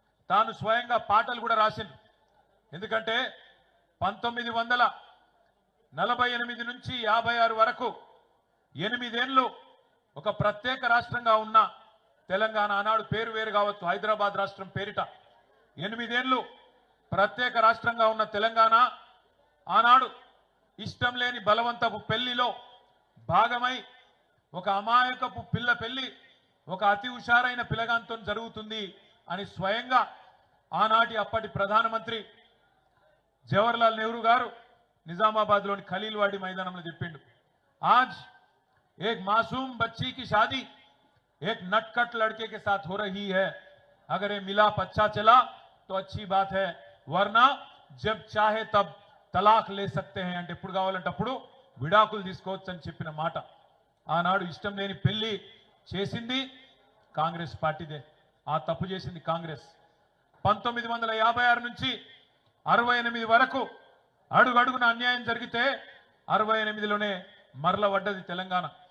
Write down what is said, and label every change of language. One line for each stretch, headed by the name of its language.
Telugu: తాను స్వయంగా పాటలు కూడా రాసిండు. ఎందుకంటే 1948 నుంచి 56 వరకు 8 ఏళ్ళు ఒక ప్రత్యేక రాష్ట్రంగా ఉన్న తెలంగాణ, ఆనాడు పేరు వేరు కావచ్చు, హైదరాబాద్ రాష్ట్రం పేరిట 8 ఏళ్ళు ప్రత్యేక రాష్ట్రంగా ఉన్న తెలంగాణ ఆనాడు ఇష్టం లేని బలవంతపు పెళ్లిలో భాగమై ఒక అమాయకపు పిల్ల పెళ్లి ఒక అతి హుషారైన పిల్లగాంతో జరుగుతుంది అని స్వయంగా ఆనాటి అప్పటి ప్రధానమంత్రి జవహర్లాల్ నెహ్రూ గారు నిజామాబాద్లోని ఖలీల్వాడి మైదానంలో చెప్పిండు.
Hindi: आज एक मासूम बच्ची की शादी एक नटखट लड़के के साथ हो रही है. अगर ये मिलाप अच्छा चला तो अच्छी बात है, वरना जब चाहे तब तलाक ले सकते हैं
Telugu: అంటే ఎప్పుడు కావాలంటే అప్పుడు విడాకులు తీసుకోవచ్చు అని చెప్పిన మాట. ఆనాడు ఇష్టం లేని పెళ్లి చేసింది కాంగ్రెస్ పార్టీదే. ఆ తప్పు చేసింది కాంగ్రెస్. 1956 నుంచి 68 వరకు అడుగడుగున అన్యాయం జరిగితే 68లోనే మరల పడ్డది తెలంగాణ.